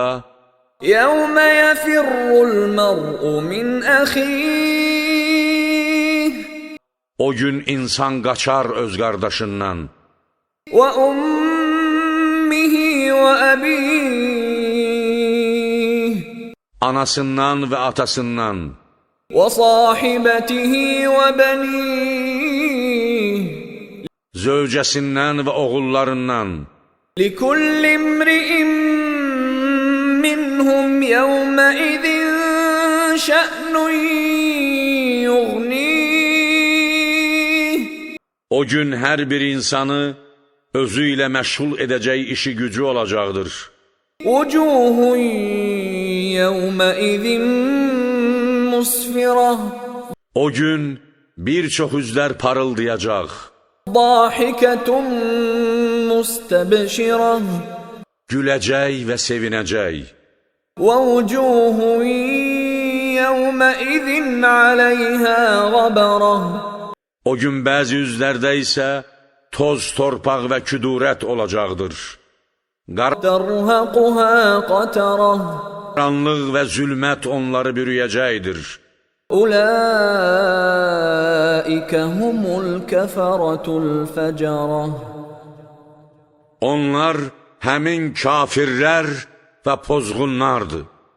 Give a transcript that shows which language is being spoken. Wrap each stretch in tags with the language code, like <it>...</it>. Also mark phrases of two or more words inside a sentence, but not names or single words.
<ar>يوم يفر المرء من أخيه</ar> <az>o gün insan qaçar öz qardaşından,</az> <ar>وأمه وأبيه</ar> <az>anasından və atasından,</az> <ar>وصاحبته وبنيه</ar> <az>zövcəsindən və oğullarından,</az> <ar>لكل امرئ منهم يومئذ شأن يغنيه</ar> <az>o gün hər bir insanı özü ilə məşğul edəcək işi gücü olacaqdır.</az> <ar>وجوه يومئذ مسفرة</ar> <az>O gün bir çox üzlər parıldayacaq,</az> <ar>ضاحكة مستبشرة</ar> <az>güləcək və sevinəcək.</az> <ar>ووجوه يومئذ عليها غبرة</ar> <az>O gün bəzi üzlərdə isə toz, torpaq və küdurət olacaqdır.</az> <ar>ترهقها قترة</ar> <az>Qaranlıq və zülmət onları bürüyəcəkdir.</az> <ar>أولئك هم الكفرة الفجرة</ar> <az>Onlar həmin kafirlər və pozğunlardır.</az>